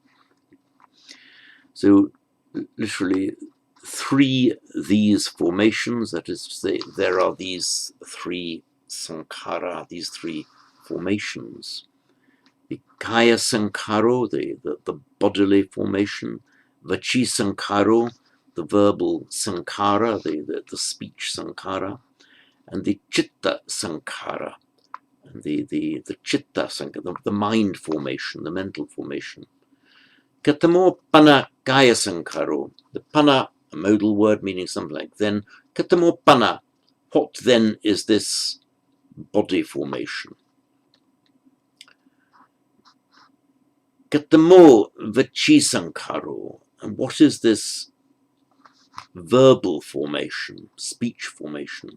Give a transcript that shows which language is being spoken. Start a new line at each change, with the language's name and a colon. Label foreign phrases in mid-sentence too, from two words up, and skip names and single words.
English: So, literally, three these formations, that is to say, there are these three sankhara, these three formations. The
Pali: kaya sankharo,
English: the bodily formation,
Pali: vachi sankharo,
English: the verbal sankhara, the speech sankhara, and the
Pali: chitta sankhara,
English: and the
Pali: chitta sankhara,
English: the mind formation, the mental formation.
Pali: Katamo pana kaya sankharo,
English: the pana, a modal word meaning something like then.
Pali: Katamo pana,
English: what then is this body formation?
Pali: Katamo vachi sankharo,
English: and what is this verbal formation, speech formation?